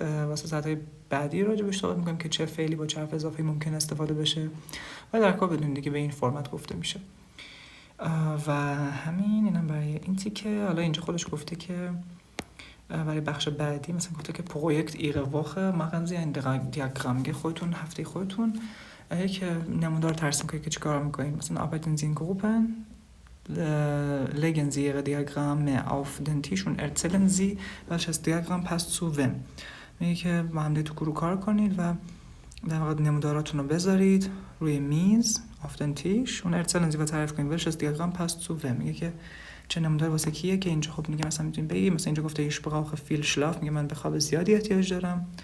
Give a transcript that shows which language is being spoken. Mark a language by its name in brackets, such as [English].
[Persian] واسه سطح بعدی راجبش صحبت می‌کنیم که چه فعلی با چه حرف اضافه‌ای ممکن استفاده بشه و در کل بدونید دیگه به این فرمت گفته میشه. و همین اینم برای این تیکه. حالا اینجا خودش گفته که برای بخش بعدی مثلا گفته که پروژه [German] ihre Woche machen Sie ein Diagramm. [Persian] خودتون هفته خودتون یک نمودار ترسیم کنید که چیکار می‌کنید. [German] مثلا arbeiten Sie in Gruppen, legen Sie Ihre Diagramme auf den Tisch und erzählen Sie welches Diagramm passt zu wem. [Persian] میگه که با هم تو گروه کار کنید و در واقع نموداراتون رو بذارید روی میز [German] auf den Tisch und erzählen Sie [Persian] و تعریف کنید [German] welches Diagramm passt zu wem. [Persian] میگه که چه نمودار واسه کیه که اینجا خب میگه مثلا میتونید بگید مثلا اینجا گفته [German] ich brauche viel Schlaf [Persian] میگه من به خواب زیادی احتیاج دارم.